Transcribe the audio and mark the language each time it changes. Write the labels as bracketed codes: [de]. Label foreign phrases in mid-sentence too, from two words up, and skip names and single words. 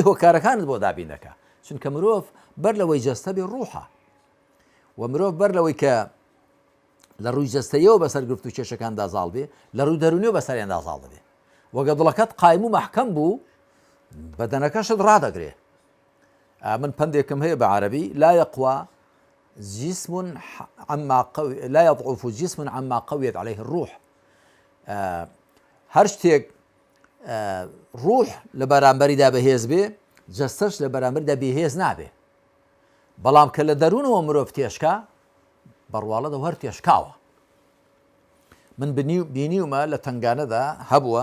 [ckb] هۆکارەکانت بۆ دابین دەکا چونکە مرۆڤ بەر لەوەی جەستە بێ ڕوحە و مرۆڤ بەر لەوەی کە لە ڕووی جەستەیەوە بەسەر گرفت و کێشەکاندا زاڵ بێ لە ڕووی دەرونیەوە بەسەریاندا زاڵ دەبێ وەگە دڵەکەت قایم و محکەم بوو بەدەنەکەشت ڕادەگرێ من پندێکم هەیە بە عەرەبی [ar] لا يقوى جسم عما قوي لا يضعف جسم عما قويت عليه الروح [ckb] هەر شتێک ڕوح لە بەرامبەریدا بەهێز بێ جەستەش لە بەرامبەریدا بێهێز نابێ بەڵام کە لە دەروونەوە مرۆڤ تێشکا بەڕواڵەدا هەر تێشکاوە من بینیومە لە تنگانەدا هەبووە